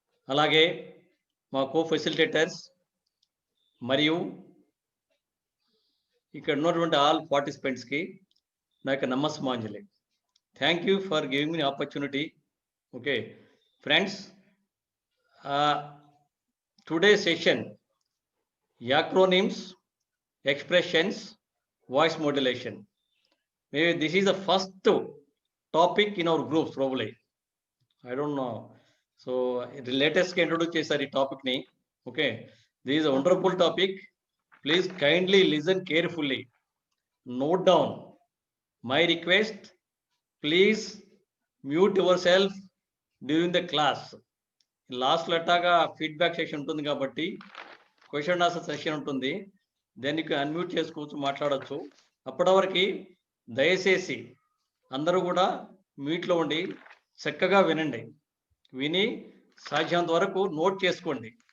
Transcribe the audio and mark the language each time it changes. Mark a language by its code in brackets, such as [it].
[te] అలాగే మా కో-ఫెసిలిటేటర్స్ మరియు ఇక్కడ ఉన్నటువంటి ఆల్ పార్టిసిపెంట్స్కి నా యొక్క నమస్మాంజలి. [en] Thank you for giving me opportunity. Okay friends, today's session, acronyms, expressions, voice modulation. Maybe this is the first topic in our groups probably. I don't know. So the latest introduce chesari topic ni. Okay, this is a wonderful topic. Please kindly listen carefully. Note down my request. Please mute yourself during the class. [te] Last లెట్టాగా feedback session ఉంటుంది కాబట్టి question answer session ఉంటుంది, దానికి unmute చేసుకోవచ్చు, మాట్లాడచ్చు. అప్పటి వరకు దయచేసి అందరూ కూడా మ్యూట్లో ఉండి చక్కగా వినండి, విని సాధ్యంత వరకు నోట్ చేసుకోండి.